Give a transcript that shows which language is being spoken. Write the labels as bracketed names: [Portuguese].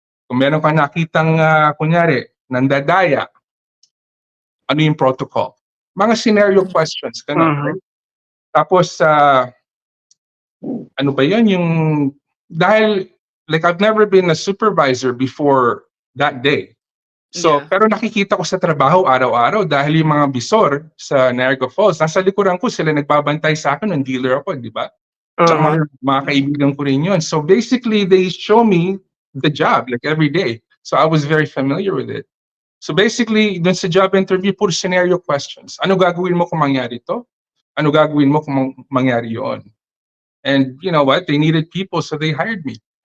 [Filipino] Kung meron kang nakitang, kunyari, nandadaya, ano yung protocol? Mga scenario questions, ganun, right? Tapos, ano ba yun? [English] Dahil, like, I've never been a supervisor before that day. So, Yeah. [Filipino] pero nakikita ko sa trabaho araw-araw dahil yung mga bisor sa Niagara Falls, nasa likuran ko sila nagbabantay sa akin ng dealer ako, di ba? Tsaka mga kaibigan ko rin yun. [English] So basically, they show me the job like every day. So I was very familiar with it. So basically, [Filipino] dun sa job interview, puro scenario questions. Ano gagawin mo kung mangyari to? Ano gagawin mo kung mangyari yun? [English] And you know what? They needed people, so they hired me.